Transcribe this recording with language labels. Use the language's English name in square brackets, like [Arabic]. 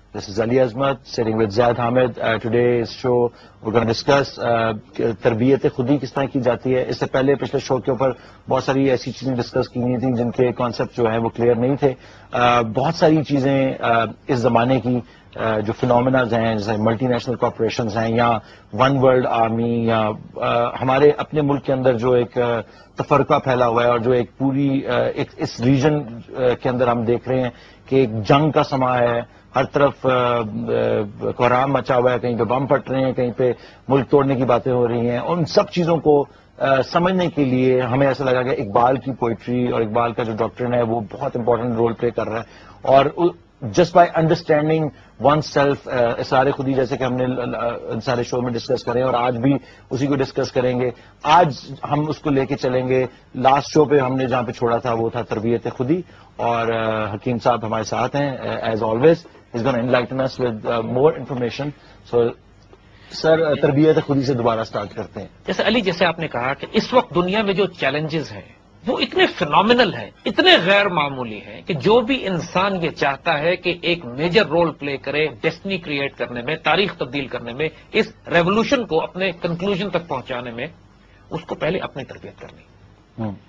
[English] This is Ali Azmat sitting with Zaid Hamid. Today's show we're going to discuss [Urdu] تربیت خودی کس طرح کی جاتی ہے. اس سے پہلے پچھلے شو کے اوپر بہت ساری ایسی چیزیں ڈسکس کی گئی تھیں جن کے کانسیپٹ جو ہیں وہ کلیئر نہیں تھے. بہت ساری چیزیں اس زمانے کی جو فنومناز ہیں جیسے ملٹی نیشنل کارپوریشنز ہیں یا ون ورلڈ آرمی یا ہمارے اپنے ملک کے اندر جو ایک تفرقہ پھیلا ہوا ہے اور جو ایک پوری اس ریجن کے اندر ہم دیکھ رہے ہیں کہ ایک جنگ کا سما ہے. ہر طرف کوہرام مچا ہوا ہے, کہیں پہ بم پھٹ رہے ہیں, کہیں پہ ملک توڑنے کی باتیں ہو رہی ہیں. ان سب چیزوں کو سمجھنے کے لیے ہمیں ایسا لگا کہ اقبال کی پوئٹری اور اقبال کا جو ڈاکٹرن ہے وہ بہت امپورٹنٹ رول پلے کر رہا ہے. اور [English] just by understanding one self [Urdu] اسرار خودی جیسے کہ ہم نے سارے شو میں ڈسکس کریں اور آج بھی اسی کو ڈسکس کریں گے. آج ہم اس کو لے کے چلیں گے. لاسٹ شو پہ ہم نے جہاں پہ چھوڑا تھا وہ تھا تربیت خودی, اور حکیم صاحب ہمارے ساتھ ہیں [English] As always. He's going to enlighten us with more information. [Urdu] So, سر تربیت خودی سے دوبارہ سٹارٹ کرتے ہیں. جیسے علی, جیسے آپ نے کہا کہ اس وقت دنیا میں جو چیلنجز ہیں وہ اتنے فینومینل ہیں, اتنے غیر معمولی ہیں کہ جو بھی انسان یہ چاہتا ہے کہ ایک میجر رول پلے کرے ڈیسٹنی کریٹ کرنے میں, تاریخ تبدیل کرنے میں, اس ریولوشن کو اپنے کنکلوژن تک پہنچانے میں, اس کو پہلے اپنی تربیت کرنی.